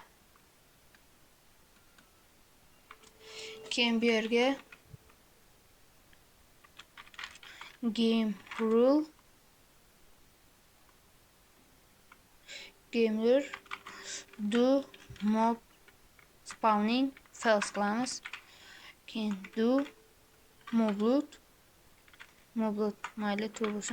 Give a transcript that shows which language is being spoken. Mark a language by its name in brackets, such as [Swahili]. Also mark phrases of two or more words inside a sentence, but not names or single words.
[Uzbek] Keyin bu yerga [English] game rule do mob spawning false [Uzbek] qilamiz. Keyin [English] do mob loot [Uzbek] mayli true bo'lsin.